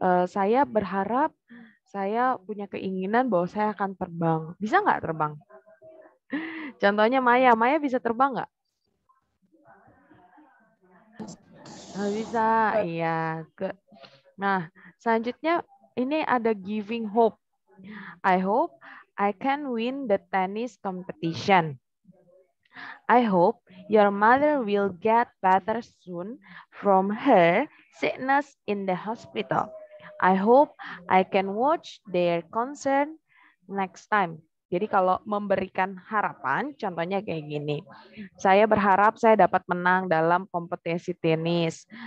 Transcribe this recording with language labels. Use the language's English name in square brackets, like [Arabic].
[Indonesian] Saya berharap saya punya keinginan bahwa saya akan terbang. Bisa nggak terbang? Contohnya Maya bisa terbang nggak? Nggak bisa, iya. Nah, selanjutnya ini ada giving hope. [English] I hope I can win the tennis competition. I hope your mother will get better soon from her sickness in the hospital. I hope I can watch their concert next time. [Indonesian] Jadi kalau memberikan harapan, contohnya kayak gini. Saya berharap saya dapat menang dalam kompetisi tenis.